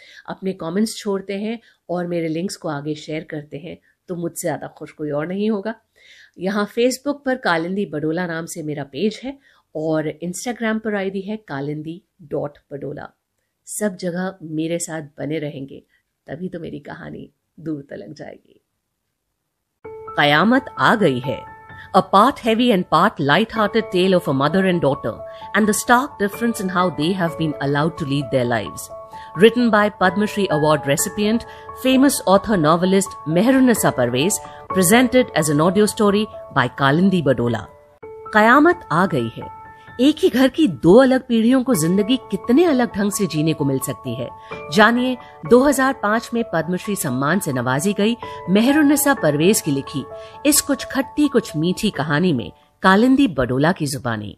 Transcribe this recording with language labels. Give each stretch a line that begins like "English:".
Hindi: अपने कमेंट्स छोड़ते हैं और मेरे लिंक्स को आगे शेयर करते हैं तो मुझसे ज़्यादा खुश कोई और नहीं होगा। यहाँ फेसबुक पर कालिंदी बडोला नाम से मेरा पेज है और इंस्टाग्राम पर आईडी है kalindi.badola। सब जगह मेरे साथ बने रहेंगे, तभी तो मेरी कहानी दूर तलक जाएगी।
English: कयामत आ गई है, a part heavy and part light-hearted tale of a mother and daughter and the stark difference in how they have been allowed to lead their lives. Written by Padma Shri Award recipient, famous author novelist Mehrunisa Parvez, presented as an audio story by Kalindi Badola.
Hindi: कयामत आ गई है। एक ही घर की दो अलग पीढ़ियों को जिंदगी कितने अलग ढंग से जीने को मिल सकती है, जानिए 2005 में पद्मश्री सम्मान से नवाजी गई मेहरुन्निसा परवेज की लिखी इस कुछ खट्टी कुछ मीठी कहानी में कालिंदी बडोला की जुबानी।